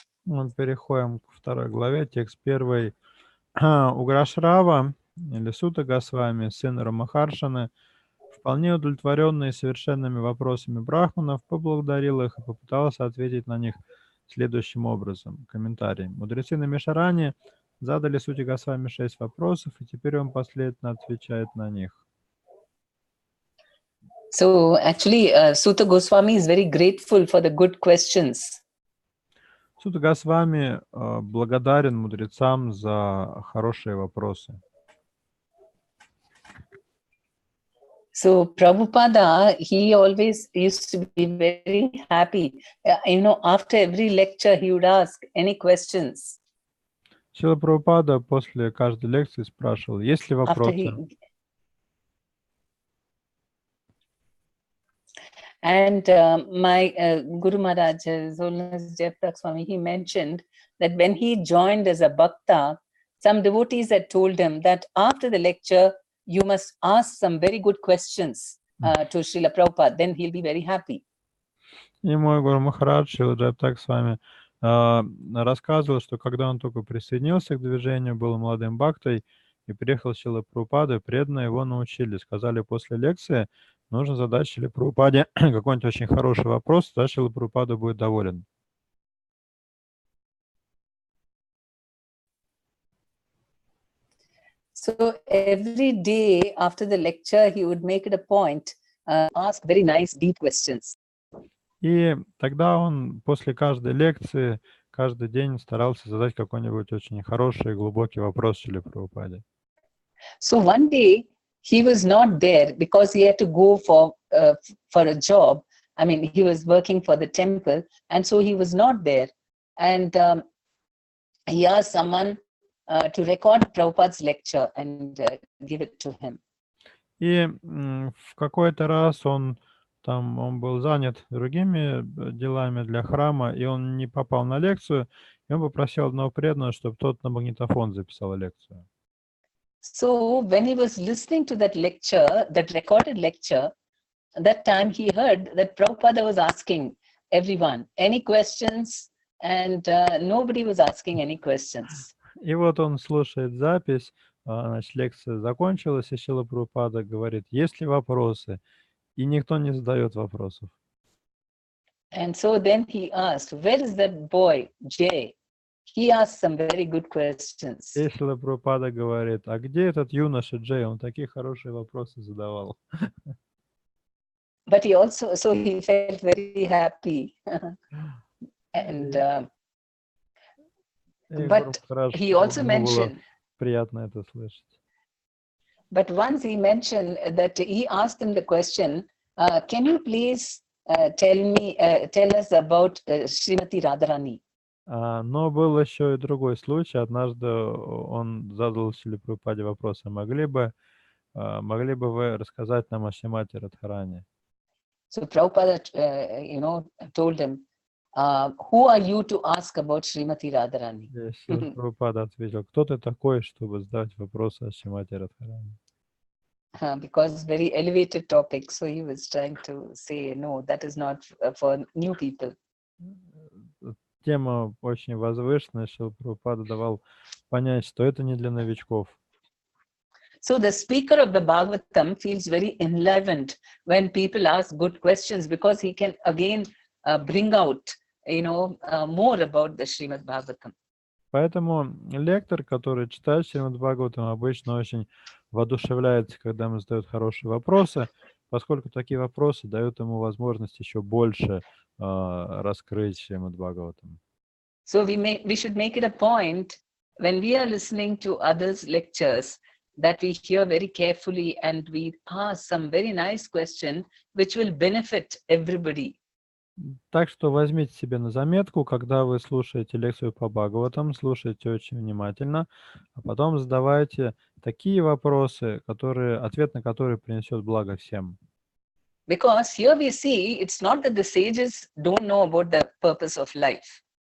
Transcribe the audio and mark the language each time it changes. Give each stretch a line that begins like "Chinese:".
Russian: Мы переходим к второй главе, текст 1. Уграшрава, или Сута Госвами, сын Рамахаршаны, вполне удовлетворенный совершенными вопросами брахманов, поблагодарил их и попытался ответить на них следующим образом. Комментарий. Мудрецы на Мишаране задали Суте Госвами 6 вопросов, и теперь он последовательно отвечает на них.
English: So actually, Sutta Goswami is very grateful for the good questions.
Russian: Сута Госвами благодарен мудрецам за хорошие вопросы.
English: So Prabhupada, he always used to be very happy. After every lecture, he would ask any questions.
Russian: Шрила Прабхупада после каждой лекции спрашивал, есть ли вопросы?
English: And my Guru Maharaj, His Holiness Jayaprak Swami, he mentioned that when he joined as a bhakta, some devotees had told him that after the lecture, you must ask some very good questions to Srila Prabhupada, then he'll be very happy.
Russian: И мой Гуру Махарадж, Шрила Джайапрак Свами, рассказывал, что когда он только присоединился к движению, был молодым бхактой, и приехал Шрила Прабхупада, преданные его научили. Сказали, после лекции нужно задать Шриле Прабхупаде какой-нибудь очень хороший вопрос, тогда Шрила Прабхупада будет доволен.
English: So every day after the lecture, he would make it a point, ask very nice, deep questions.
Russian: И тогда он после каждой лекции, каждый день старался задать какой-нибудь очень хороший и глубокий вопрос Шриле Прабхупаде.
English: So one day he was not there because he had to go for a job. I mean, he was working for the temple, and so he was not there. And he asked someone to record Prabhupada's lecture and give it to him.
Russian: И в какой-то раз он там он был занят другими делами для храма, и он не попал на лекцию, и он попросил одного преданного, чтобы тот на магнитофон записал лекцию.
English: So when he was listening to that lecture, that recorded lecture, that time he heard that Prabhupada was asking everyone any questions, and nobody was asking any questions.
Russian: И вот он слушает запись, значит, лекция закончилась, и Шрила Прабхупада говорит, есть ли вопросы? И никто не задает вопросов.
English: And so then he asked, where is that boy, Jay? He asked some very good questions.
Russian: И Шрила Прабхупада говорит, а где этот юноша Джей? Он такие хорошие вопросы задавал.
English: But he also, so he felt very happy. And but he also mentioned,
Russian: приятно это слышать.
English: but once he mentioned that he asked him the question, can you please tell us about Srimati Radharani?
Russian: Но был еще и другой случай. Однажды он задал Шриле Прабхупаде вопрос, могли бы вы рассказать нам о Шримати Радхарани?
English: So Prabhupada, told him, who are you to ask about Srimati Radharani?
Russian: Шрила Прабхупада ответил, кто ты такой, чтобы задать вопросы о Шримати Радхарани?
English: Because very elevated topic, so he was trying to say, no, that is not for new people.
Russian: Тема очень возвышенная, Шрила Прабхупада давал понять, что это не для новичков.
English: So the speaker of the Bhagavatam feels very enlivened when people ask good questions, because he can again bring out, more about the Srimad Bhagavatam.
Russian: Поэтому лектор, который читает Шримад Бхагаватам, обычно очень воодушевляется, когда ему задают хорошие вопросы, поскольку такие вопросы дают ему возможность еще больше раскрыть Шримад Бхагаватам.
English: So we should make it a point when we are listening to others' lectures that we hear very carefully and we ask some very nice question which will benefit everybody.
Russian: Так что возьмите себе на заметку, когда вы слушаете лекцию по Бхагаватам, слушайте очень внимательно, а потом задавайте такие вопросы, ответ на которые принесет благо всем.
English: Because here we see it's not that the sages don't know about the purpose of life.